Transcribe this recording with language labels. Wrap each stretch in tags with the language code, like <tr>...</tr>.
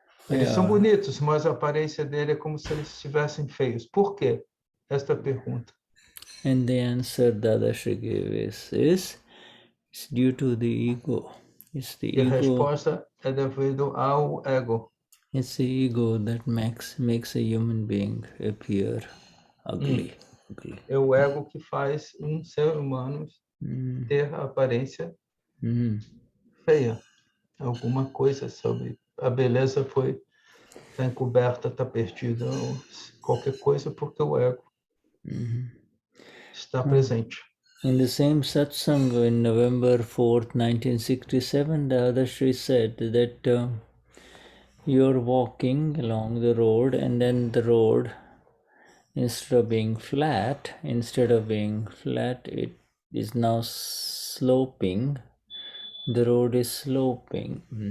<pt>Eles são bonitos, mas a aparência dele é como se eles estivessem feios. Por quê? Esta pergunta.</pt> <en>And the answer Dadashri gave is it's due to the ego. It's the ego.</en> <pt>A resposta é devido ao ego.</pt> <en>It's the ego that makes a human being appear ugly.</en> <pt>É o ego que faz um ser humano ter a aparência feia. Alguma coisa sobre a beleza está encoberta, está perdida, ou qualquer coisa, porque o ego está presente.</pt> <en>In the same satsang in November 4th, 1967, the Dadashri said that you're walking along the road and then the road, instead of being flat, it is now sloping. The road is sloping.</en>